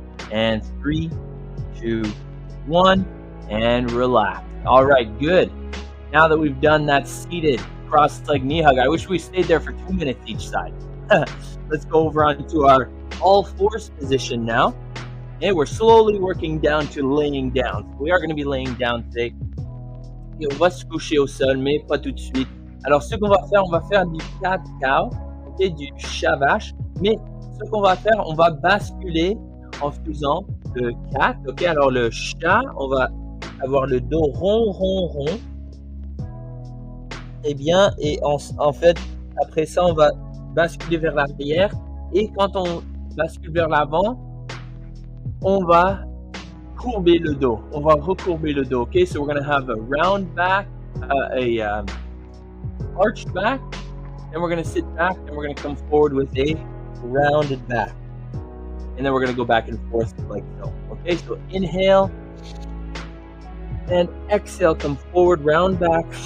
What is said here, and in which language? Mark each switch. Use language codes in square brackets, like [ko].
[en] And 3, 2, 1, and relax. All right, good. Now that we've done that seated cross-leg knee hug, I wish we stayed there for 2 minutes each side. Let's go over onto our all-fours position now. Okay, we're slowly working down to laying down. We are going to be laying down today. [fr] Et on va se coucher au sol, mais pas tout de suite. Alors, ce qu'on va faire du cat-cow, okay, du chat-vache. Mais ce qu'on va faire, on va basculer en faisant le cat. Ok, alors le chat, on va avoir le dos rond, rond, rond. Et bien, et en fait, après ça, on va basculer vers l'arrière. Et quand on bascule vers l'avant, on va courber le dos. On va recourber le dos. [en] Okay, so we're going to have a round back, arched back. Then we're going to sit back and we're going to come forward with a rounded back. And then we're going to go back and forth like so. Okay, so inhale and exhale, come forward, round back.